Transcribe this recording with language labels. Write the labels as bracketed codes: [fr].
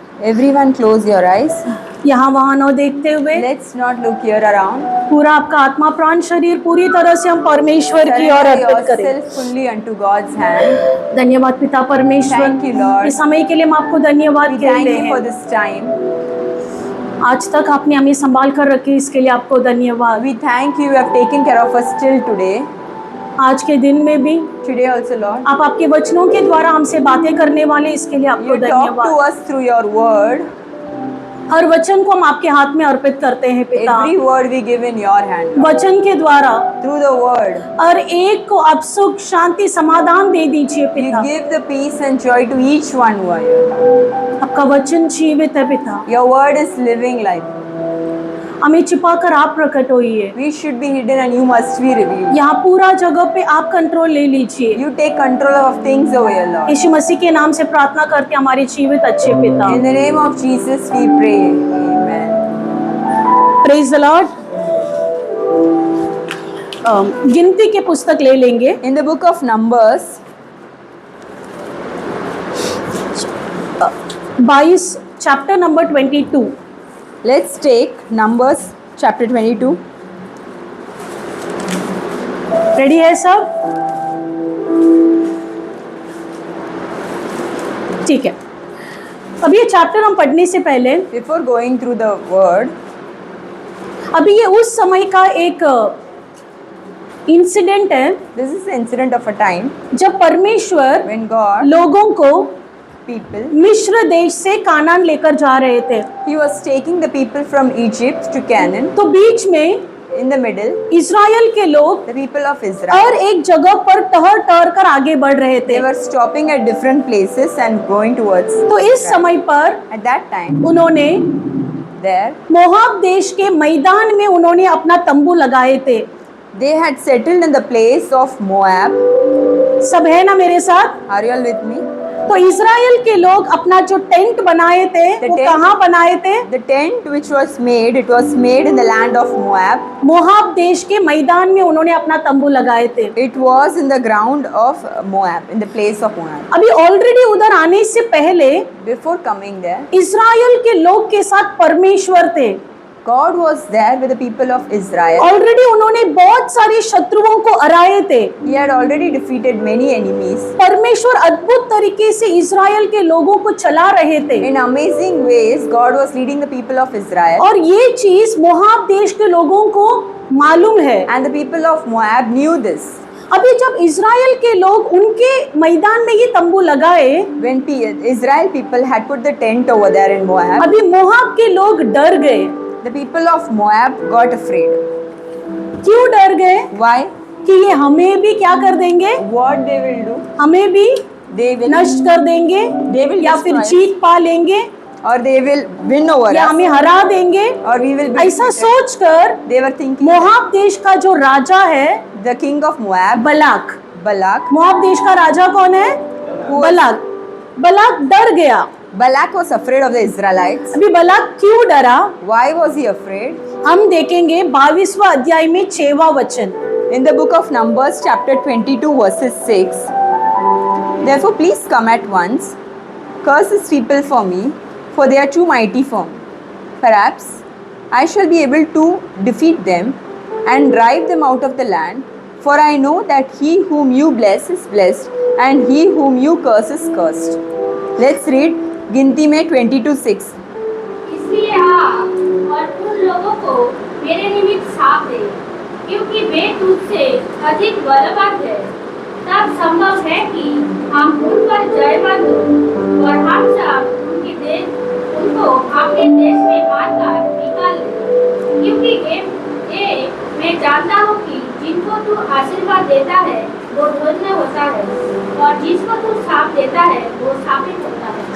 [en] Everyone close your eyes. [hi] यहाँ वहाँ न देखते हुए [en] Let's not look here around. [hi] पूरा आपका आत्मा प्राण शरीर पूरी तरह से हम परमेश्वर की ओर [en] Surrender [hi] अर्पित करें। [en] yourself fully unto God's hand. [hi] धन्यवाद पिता परमेश्वर, [en] Thank you, Lord. [hi] इस समय के लिए हम आपको धन्यवाद [en] We [hi] कहते [en] thank you for [hi] हैं। [en] this time. [hi] आज तक आपने हमें संभाल कर रखे, इसके लिए आपको धन्यवाद। [en] We thank you have taken care of us till today. [hi] आज के दिन में भी [en] Today also, Lord. [hi] आप आपके वचनों के द्वारा हमसे बातें करने वाले, इसके लिए आपको [en] You talk to [hi] धन्यवाद। [en] us through your word. [hi] हर वचन को हम आपके हाथ में अर्पित करते हैं पिता, [en] Every word we give in your hand, Lord. [hi] वचन के द्वारा [en] Through the word, [hi] हर एक को आप सुख शांति समाधान दे दीजिए [en] you [hi] पिता। [en] give the peace and joy to each one who are here. [hi] आपका वचन जीवित है पिता, [en] Your word is living life. [hi] हमें छिपा कर आप प्रकट होइए। [en] We should be hidden and you must be revealed. [hi] यहाँ पूरा जगह पे आप कंट्रोल ले लीजिए। [en] You take control of things over here, Lord. [hi] यीशु मसीह के नाम से प्रार्थना करते हैं हमारे जीवित अच्छे पिता। [en] In the name of Jesus we pray. Amen. Praise the lord. [hi] गिनती के पुस्तक ले लेंगे। [en] In the book of Numbers, [hi] 22 chapter number 22। [en] let's take Numbers chapter 22. [hi] Ready है सब? ठीक है। अभी ये चैप्टर हम पढ़ने से पहले [en] Before going through the word, [hi] अभी ये उस समय का एक इंसिडेंट है [en] this is the incident of a time [hi] जब परमेश्वर [en] when God, [hi] लोगों को [en] people, [hi] मिस्र देश से कानान लेकर जा रहे थे। [en] He was taking the people from Egypt to Canaan. [hi] तो बीच में [en] In the middle, [hi] इज़राइल के लोग [en] the people of [hi] और [en] Israel, [hi] एक जगह पर टहर टहर कर आगे बढ़ रहे थे। [en] they were stopping at different places and going towards [hi] तो इस [en] Israel. [hi] समय पर [en] At that time, [hi] उन्होंने [en] there, [hi] मोआब देश के मैदान में उन्होंने अपना तंबू लगाए थे। [en] they had settled in the place of Moab. [hi] सब है ना मेरे साथ? [en] Are you all with me? [hi] तो इज़राइल के लोग अपना जो टेंट बनाए थे [en] The [hi] वो [en] tent- [hi] कहाँ बनाए थे? [en] The tent which was made, it was made in the land of Moab. [hi] Moab देश के मैदान में उन्होंने अपना तंबू लगाए थे। [en] It was in the ground of Moab, in the place of Moab. [hi] अभी ऑलरेडी उधर आने से पहले [en] Before coming there, [hi] इज़राइल के लोग के साथ परमेश्वर थे। [en] God was there with the people of Israel. [hi] Already उन्होंने बहुत सारे शत्रुओं को हराए थे। [en] He had already defeated many enemies. [hi] परमेश्वर अद्भुत तरीके से इज़राइल के लोगों को चला रहे थे [en] In amazing ways, God was leading the people of Israel. [hi] और ये चीज मोआब देश के लोगों को मालूम है। [en] And the people of Moab knew this. [hi] अभी जब इज़राइल के लोग उनके मैदान में ये तंबू लगाए, [en] When Israel people had put the tent over there in Moab, [hi] अभी मोआब के लोग डर गए। [en] the people of Moab got afraid. [hi] क्यों डर गए? [en] Why? [hi] कि ये हमें भी क्या कर देंगे? [en] What they will do? [hi] हमें भी [en] They will [hi] नष्ट कर देंगे [en] They will [hi] या फिर [en] destroy. [hi] जीत पा लेंगे [en] or they will win over [hi] या [en] us, [hi] हमें हरा देंगे। [en] or we will be [hi] ऐसा [en] defeated. [hi] सोचकर [en] They were thinking [hi] मोआब देश का जो राजा है [en] the king of Moab, [hi] बलाक, [en] Balak. [hi] मोआब देश का राजा कौन है? बलाक। बलाक डर गया। [en] Balak was afraid of the Israelites. [hi] अभी बलाक क्यों डरा? [en] Why was he afraid? [hi] हम देखेंगे 22वां अध्याय में 6वां वचन। [en] In the book of Numbers, chapter 22, verses 6. Therefore, please come at once. Curse these people for me, for they are too mighty for me. Perhaps I shall be able to defeat them and drive them out of the land. For I know that he whom you bless is blessed, and he whom you curse is cursed. Let's read [hi] गिनती में 22:6. इसलिए आप और उन लोगों को मेरे निमित्त साथ दे, क्योंकि वे तुझसे अधिक बलवान है। तब संभव है कि हम उन पर जय बंधु और हम सब उनको अपने देश में मारकर निकाल दें, क्योंकि ये मैं जानता हूँ कि जिनको तू आशीर्वाद देता है वो धन्य होता है, और जिसको तू श्राप देता है वो शापित होता है।